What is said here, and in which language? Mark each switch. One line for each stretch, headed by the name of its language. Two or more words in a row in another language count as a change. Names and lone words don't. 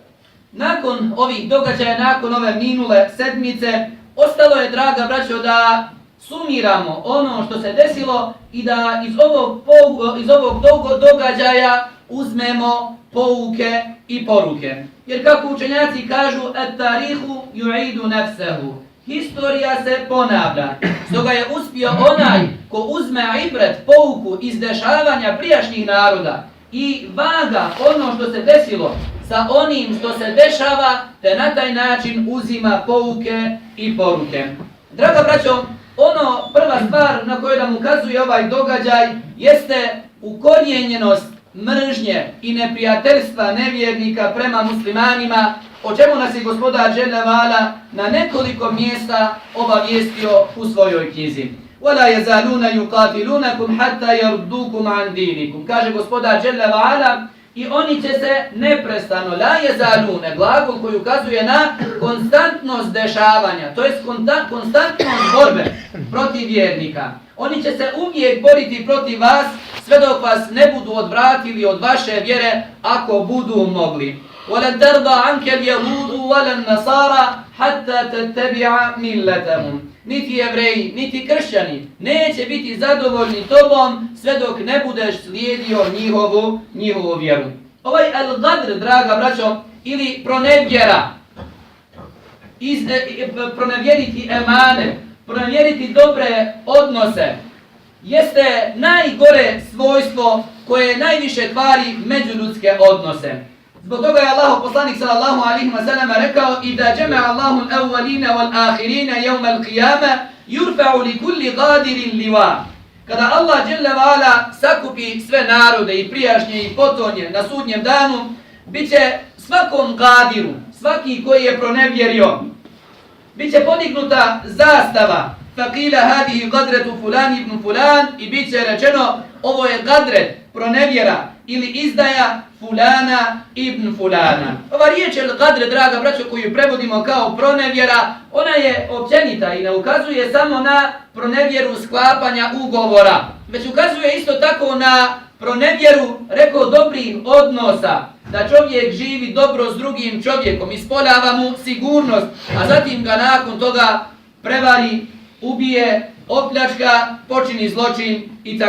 Bosnian: Nakon ovih događaja, nakon ove minule sedmice, ostalo je, draga braćo, da sumiramo ono što se desilo i da iz ovog događaja uzmemo pouke i poruke. Jer kako učenjaci kažu,
Arabic: التاريخ يعيد نفسه.
Bosnian: Historija se ponavlja. Stoga je uspio onaj ko uzme ibret, pouku iz dešavanja prijašnjih naroda i vaga ono što se desilo sa onim što se dešava, te na taj način uzima pouke i poruke. Draga braćo, prva stvar na koju nam ukazuje ovaj događaj jeste ukorijenjenost mržnje i neprijateljstva nevjernika prema muslimanima, o čemu nas je gospodar
Arabic: جل وعلا
Bosnian: na nekoliko mjesta obavijestio u svojoj knjizi.
Arabic: وَلَا يَزَالُونَ يُقَاتِلُونَكُمْ حَتَّى يَرُدُّوكُمْ عَنْ دِينِكُمْ.
Bosnian: Kaže gospodar
Arabic: جل وعلا,
Bosnian: i oni će se neprestano,
Arabic: لا يزالون,
Bosnian: glagol koji ukazuje na konstantnost dešavanja, to jest konstantnost borbe protiv vjernika. Oni će se uvijek boriti protiv vas sve dok vas ne budu odvratili od vaše vjere ako budu mogli.
Arabic: وَلَنْ تَرْضَ عَنْكَ الْيَهُودُ وَلَا النَّصَارَى حَتَّى تَتَّبِعَ مِلَّتَهُمْ.
Bosnian: Niti jevreji, niti kršćani neće biti zadovoljni tobom sve dok ne budeš slijedio njihovu vjeru. Ovaj al-gadr, draga braćo, ili pronevjera, pronevjeriti emane, pronevjeriti dobre odnose, jeste najgore svojstvo koje najviše kvari međuljudske odnose. Zbog toga je Allahov poslanik
Arabic: صلى الله عليه وسلم
Bosnian: rekao:
Arabic: "إذا جمع الله الأولين والآخرين يوم القيامة يرفع لكل غادر لواء."
Bosnian: Kada Allah
Arabic: جل وعلا
Bosnian: sakupi sve narode i prijašnje i potonje na sudnjem danu, biće svakom qadiru, svaki koji je pronevjerio, biće podignuta zastava.
Arabic: فقيل هذه غدرة فلان بن فلان,
Bosnian: i biće rečeno ovo je qadret, pronevjera ili izdaja fulana ibn fulana. Ova riječ el-gadr, draga braćo, koju prevodimo kao pronevjera, ona je općenita i ne ukazuje samo na pronevjeru sklapanja ugovora, već ukazuje isto tako na pronevjeru, rekao, dobrih odnosa, da čovjek živi dobro s drugim čovjekom, ispoljava mu sigurnost, a zatim ga nakon toga prevari, ubije, opljačka, počini zločin itd.